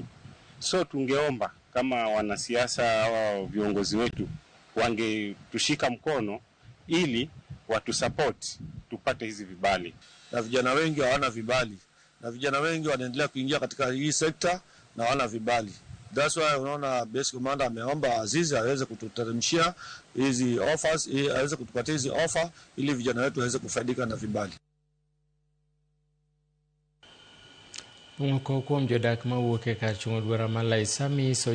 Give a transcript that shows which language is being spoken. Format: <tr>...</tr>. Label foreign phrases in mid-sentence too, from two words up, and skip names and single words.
<sw>So tungeomba kama wanasiasa au viongozi wetu wangetushika mkono ili watu support tupate hizi vibali. Na vijana wengi hawana vibali, na vijana wengi wanaendelea kuingia katika hii sekta na hawana vibali.</sw> <en>That's why</en> <sw>unaona</sw> <en>base commander</en> <sw>ameomba Azizi aweze kututeremshia hizi offers, aweze kutupatia hizi offer ili vijana wetu waweze kufaidika na vibali.</sw> <luo>Moko kuom jodak mawuok e kar chungo dwara Malai Sami</luo>